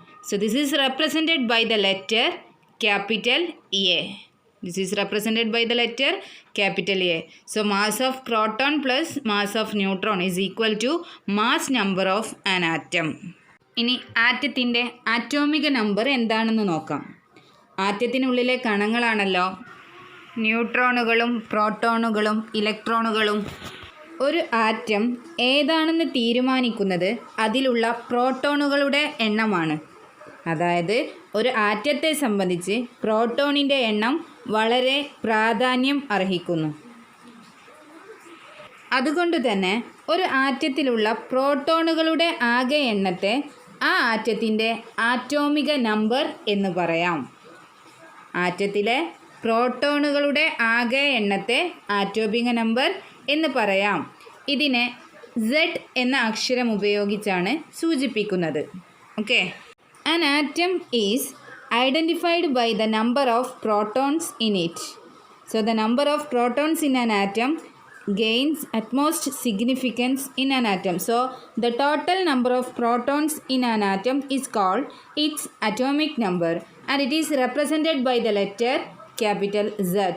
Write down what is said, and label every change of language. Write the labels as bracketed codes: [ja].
[en] So this is represented by the letter capital A. This is represented by the letter capital A. So mass of proton plus mass of neutron is equal to mass number of an atom. [ml] ഇനി ആറ്റത്തിൻ്റെ ആറ്റോമിക number എന്താണെന്ന് നോക്കാം. ആറ്റത്തിനുള്ളിലെ കണങ്ങളാണല്ലോ ന്യൂട്രോണുകളും പ്രോട്ടോണുകളും ഇലക്ട്രോണുകളും. ഒരു atom ഏതാണെന്ന് തീരുമാനിക്കുന്നത് അതിലുള്ള പ്രോട്ടോണുകളുടെ എണ്ണമാണ്. അതായത് ഒരു ആറ്റത്തെ സംബന്ധിച്ച് പ്രോട്ടോണിൻ്റെ എണ്ണം വളരെ പ്രാധാന്യം അർഹിക്കുന്നു. അതുകൊണ്ട് തന്നെ ഒരു ആറ്റത്തിലുള്ള പ്രോട്ടോണുകളുടെ ആകെ എണ്ണത്തെ ആ ആറ്റത്തിൻ്റെ ആറ്റോമിക നമ്പർ എന്ന് പറയാം. ആറ്റത്തിലെ പ്രോട്ടോണുകളുടെ ആകെ എണ്ണത്തെ ആറ്റോമിക നമ്പർ എന്ന് പറയാം. ഇതിനെ Z എന്ന അക്ഷരം ഉപയോഗിച്ചാണ് സൂചിപ്പിക്കുന്നത്. Okay. [en] An atom is identified by the number of protons in it. So the number of protons in an atom gains utmost significance in an atom. So the total number of protons in an atom is called its atomic number and it is represented by the letter capital Z.